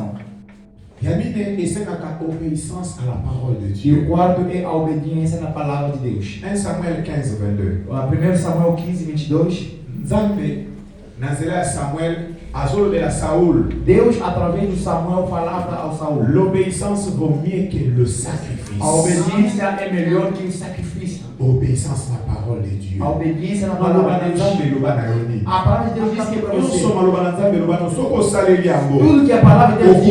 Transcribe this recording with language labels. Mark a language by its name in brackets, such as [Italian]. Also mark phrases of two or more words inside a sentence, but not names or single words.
[Portuguese] E o quarto é a obediência na palavra de Deus. 1 Samuel 15:22. 1 Samuel 15:22. Deus, através de Samuel, falava ao Saul. [French] L'obéissance vaut mieux que le sacrifice. [Portuguese] A obediência é melhor que o sacrifício. [French] Obéissance na parole de Dieu. [Portuguese] A obediência na palavra de Deus. A palavra de Deus diz que é para você. Tudo que a palavra de Deus diz.